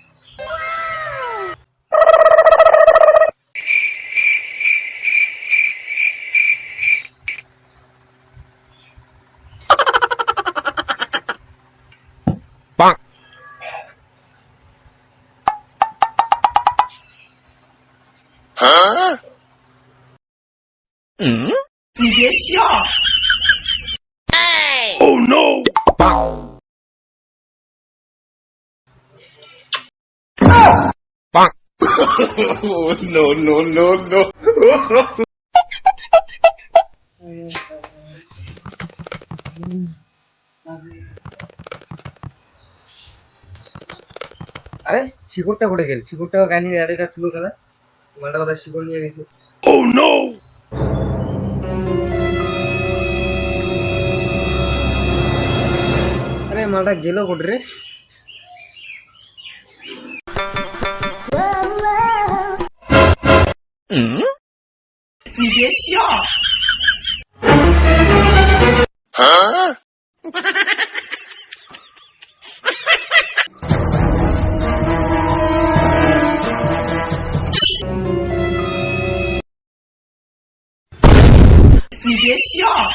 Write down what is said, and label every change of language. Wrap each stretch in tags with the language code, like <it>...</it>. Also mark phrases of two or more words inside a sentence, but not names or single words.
<en>Bonk. Huh?</en> <zh>你别笑。</zh> <en>Oh no! Bonk. Bonk. Oh no no no no!</en> <bn>আরে শিকড়টা পড়ে গেল, শিকড়টা গানি আরেকটা ছিল দাদা, মালটা কথা শিকড় নিয়ে গেছে।</bn> <en>Oh no!</en> <bn>আরে মালটা গেল কোটে রে?</bn> <zh>你别笑。</zh> <en>Huh?</en> <zh>你别笑。</zh>